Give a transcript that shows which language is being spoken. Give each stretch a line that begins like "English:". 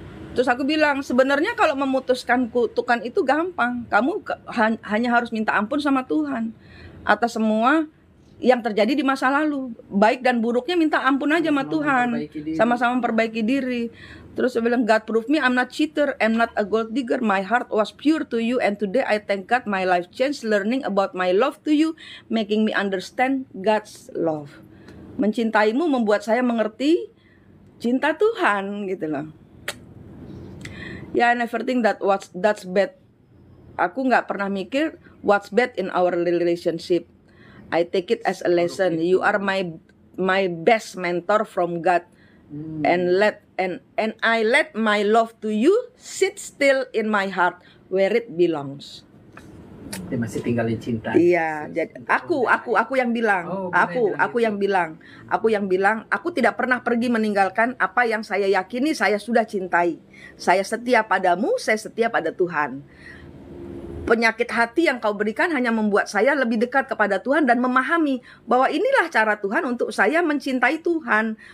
Indonesian: Terus aku bilang, sebenarnya kalau memutuskan kutukan itu gampang. Kamu hanya harus minta ampun sama Tuhan atas semua yang terjadi di masa lalu, baik dan buruknya minta ampun aja sama Tuhan, sama-sama memperbaiki diri. Terus saya bilang,
English: God prove me I'm not cheater, I'm not a gold digger, my heart was pure to you, and today I thank God my life changed, learning about my love to you, making me understand God's love.
Indonesian: Mencintaimu membuat saya mengerti cinta Tuhan gitu loh.
English: Ya, I never think that's bad.
Indonesian: Aku nggak pernah mikir
English: what's bad in our relationship. I take it as a lesson. You are my best mentor from God, and I let my love to you sit still in my heart where it belongs.
Indonesian: Dia masih tinggalin cinta. Iya, jadi aku yang bilang, aku yang bilang, aku tidak pernah pergi meninggalkan apa yang saya yakini saya sudah cintai. Saya setia padamu, saya setia pada Tuhan. penyakit hati yang kau berikan hanya membuat saya lebih dekat kepada Tuhan dan memahami bahwa inilah cara Tuhan untuk saya mencintai Tuhan.